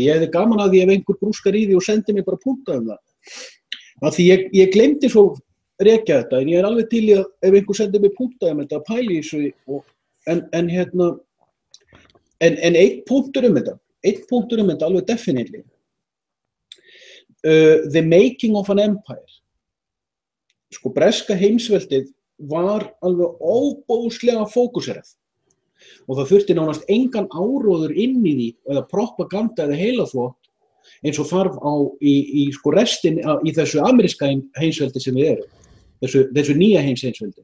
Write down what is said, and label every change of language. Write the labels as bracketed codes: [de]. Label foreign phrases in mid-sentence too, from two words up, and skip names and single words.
[is] Ég hefði gaman að því ef einhver grúskar í því og sendi mér bara punkta það. Af því ég gleymdi svo rekja þetta, en ég alveg til í að ef einhver sendi mér punkta þetta, að pæli í þessu, en einn punktur þetta, alveg definitely. [en] The making of an empire. [is] Sko, breska heimsveldið var alveg óbóðslega fókuserað og það þurfti nánast engan áróður inn í því eða propaganda eða heilaþvott eins og þarf í sko restin í þessu ameríska heimsveldi sem við erum, þessu nýja heimsveldi.